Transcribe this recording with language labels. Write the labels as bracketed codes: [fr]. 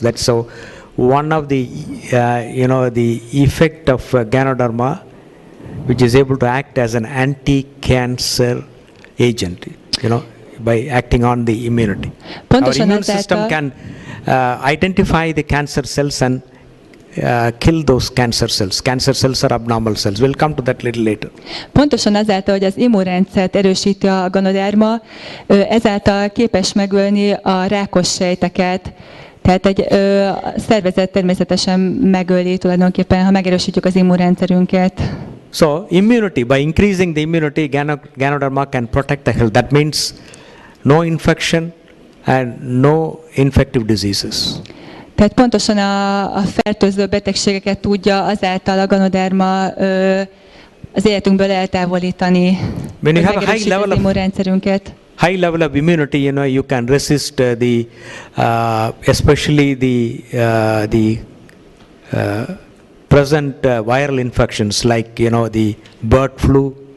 [en] That's so one of the the effect of Ganoderma, which is able to act as an anti-cancer agent. By acting on the immunity. Our immune system can identify the cancer cells and kill those cancer cells. Cancer cells are abnormal cells. We'll come to that little later. [hu] Pontosan azáltal, hogy az immunrendszert erősíti a ganoderma, ezáltal képes megölni a rákos sejteket. Tehát egy szervezet természetesen megöli tulajdonképpen, ha megerősítjük az immunrendszerünket. [en] So immunity, by increasing the immunity, Ganoderma can protect the health. That means no infection and no infective diseases. [hu] Tehát pontosan a fertőző betegségeket tudja azáltal a ganoderma az életünkből eltávolítani. [en] When you have a high level of immunity, you can resist the especially the present viral infections like the bird flu.